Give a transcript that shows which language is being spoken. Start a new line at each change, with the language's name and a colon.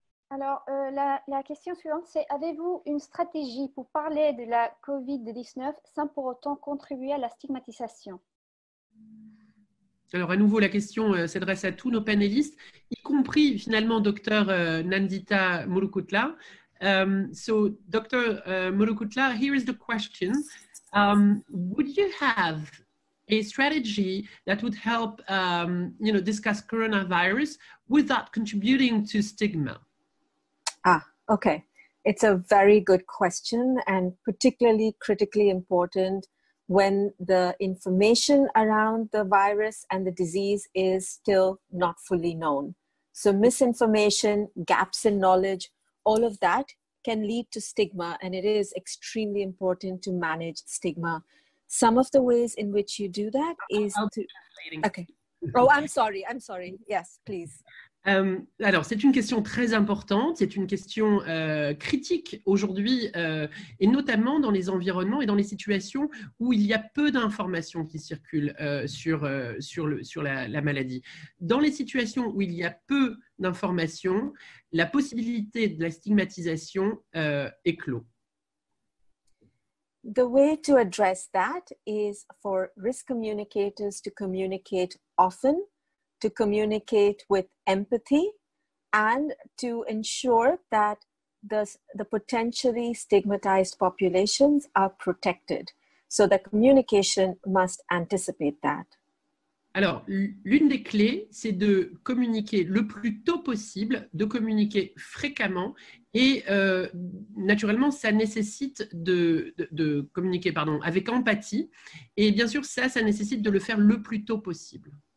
French: Alors, la question suivante, c'est avez-vous une stratégie pour parler de la COVID-19 sans pour autant contribuer à la stigmatisation? Alors, à nouveau, la question s'adresse à tous nos panélistes, y compris finalement Dr Nandita Murukutla.
English: So, Dr Murukutla, here is the question. Would you have a strategy that would help discuss coronavirus without contributing to stigma? Okay. It's a very good question and particularly critically important when the information around the virus and the disease is still not fully known. So misinformation, gaps in knowledge, all of that can lead to stigma, and it is extremely important to manage stigma. Some of the ways in which you do that is to... Okay. Oh, I'm sorry. Yes, please.
French: Alors, c'est une question très importante, c'est une question critique aujourd'hui, et notamment dans les environnements et dans les situations où il y a peu d'informations qui circulent sur la maladie. Dans les situations où il y a peu d'informations, la possibilité de la stigmatisation est clos.
English: The way to address that is for risk communicators to communicate often, to communicate with empathy, and to ensure that the potentially stigmatized populations are protected. So the communication must anticipate that.
French: Alors, l'une des clés, c'est de communiquer le plus tôt possible, de communiquer fréquemment et naturellement, ça nécessite de communiquer avec empathie et bien sûr, ça nécessite de le faire le plus tôt possible.